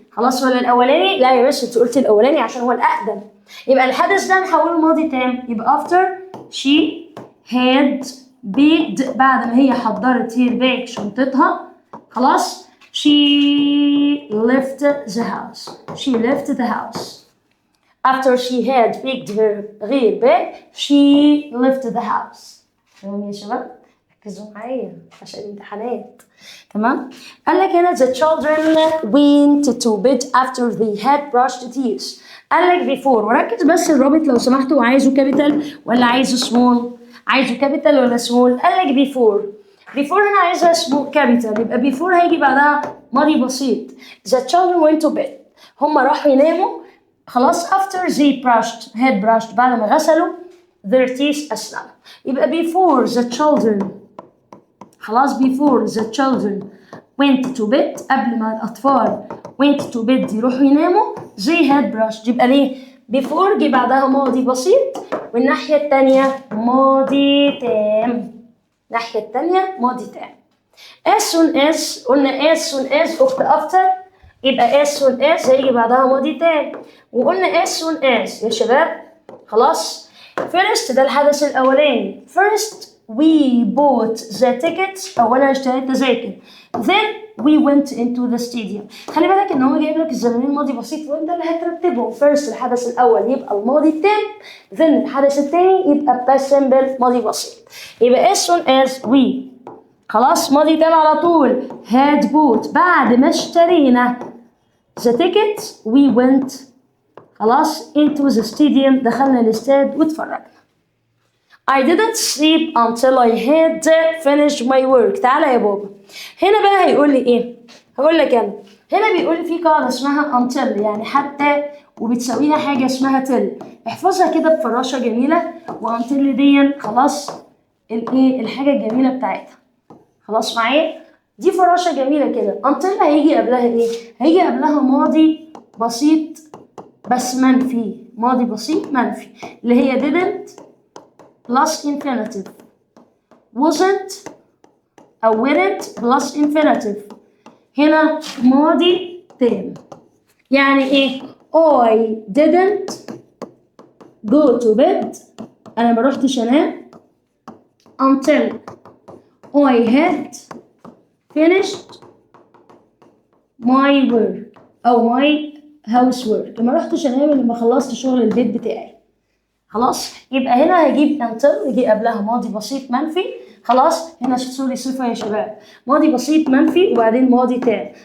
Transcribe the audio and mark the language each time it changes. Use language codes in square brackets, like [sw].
[ar] خلاص ولا الأولاني؟ لا يا باشا أنت قلت الأولاني عشان هو الأقدم. يبقى الحدث ده نحوله ماضي تام يبقى [en] after she had picked [ar] بعد ما هي حضرت هي الباج شنطتها خلاص [en] she left the house. after she had picked her [ar] غير [en] bag she left the house. [ar] تمام يا شباب؟ ركزوا معايا عشان الامتحانات. تمام؟ قال لك هنا [en] the children went to bed after they had brushed teeth. [ar] قال لك before وركز بس الرابط لو سمحتوا عايزه كابيتال ولا عايزه سمول؟ عايزه كابيتال ولا سمول؟ قال لك بيفور. بيفور هنا عايزها سمول كابيتال، يبقى بيفور هيجي بعدها ماضي بسيط. [en] The children went to bed. [ar] هم راحوا يناموا. [en] خلاص after they brushed head brushed [ar] بعد ما غسلوا [en] their teeth أسنانهم. يبقى before the children. خلاص before the children went to bed [ar] قبل ما الأطفال [en] went to bed [ar] يروحوا يناموا [en] they had brushed. [ar] يبقى ليه؟ before جه بعدها ماضي بسيط والناحية التانية ماضي تام. الناحية التانية ماضي تام. [en] as soon as قلنا as soon as أخت after يبقى as soon as هيجي بعدها ماضي تام. [ar] وقلنا as soon as يا شباب خلاص first ده الحدث الأولاني. [en] first we bought the tickets [ar] أولا اشتريت تذاكر. [en] then we went into the stadium. [ar] خلي بالك إن هو جايب لك الزمانين ماضي بسيط وأنت اللي هترتبهم. first الحدث الأول يبقى الماضي التام. then الحدث الثاني يبقى past simple ماضي بسيط. يبقى as soon as we خلاص ماضي تام على طول [en] had bought [ar] بعد ما اشترينا [en] the tickets we went [ar] خلاص [en] into the stadium [ar] دخلنا الاستاد واتفرجنا. [en] I didn't sleep until I had finished my work. [ar] تعالى يا بابا هنا بقى هيقول لي ايه؟ هقول لك انا هنا بيقول لي في قاعدة اسمها until يعني حتى وبتساويها حاجة اسمها till. احفظها كده بفراشة جميلة. وuntil دي خلاص الايه الحاجة الجميلة بتاعتها. خلاص معايا؟ دي فراشة جميلة كده. until هيجي قبلها ايه؟ هيجي قبلها ماضي بسيط بس منفي. [en] ماضي بسيط منفي اللي هي didn't plus infinitive wasn't أو weren't plus infinitive. [ar] هنا ماضي تام. [en] يعني ايه؟ I didn't go to bed [ar] أنا ما رحتش أنام [en] until I had finished my work أو my housework. [ar] ما رحتش أنام لما خلصت شغل البيت بتاعي. خلاص يبقى هنا هجيب [en] until [ar] يجي قبلها ماضي بسيط منفي. خلاص هنا سوري صفة يا شباب. ماضي بسيط منفي وبعدين ماضي تام.